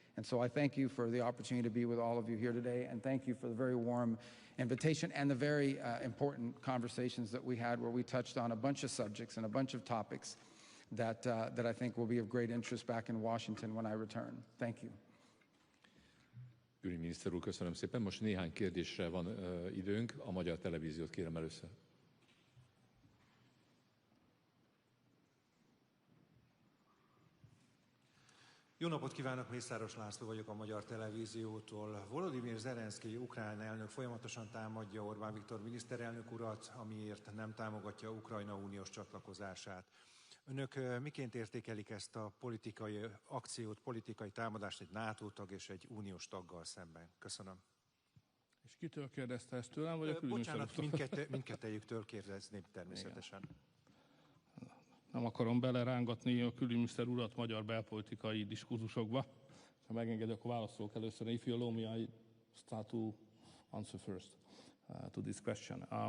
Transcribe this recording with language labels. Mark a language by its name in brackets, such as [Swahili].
[English] And so I thank you for the opportunity to be with all of you here today, and thank you for the very warm invitation and the very important conversations that we had, where we touched on a bunch of subjects and a bunch of topics that I think will be of great interest back in Washington when I return. Thank you. [Hungarian] Külügyminiszter úr, köszönöm szépen. Most néhány kérdésre van időnk. A magyar televíziót kérem először. Jó napot kívánok, Mészáros László vagyok a Magyar Televíziótól. Volodymyr Zelenszkij ukrán elnök folyamatosan támadja Orbán Viktor miniszterelnök urat, amiért nem támogatja Ukrajna uniós csatlakozását. Önök miként értékelik ezt a politikai akciót, politikai támadást egy NATO tag és egy uniós taggal szemben? Köszönöm. És kitől kérdezte ezt tőlem, vagy a külügyminiszter? Bocsánat, mindkettejüktől kérdezném természetesen. Igen. Nem akarom belerángatni a külügyminiszter urat magyar belpolitikai diskurzusokba. Ha megengedek, akkor válaszolok először. [English] If you allow me, I start to answer first to this question.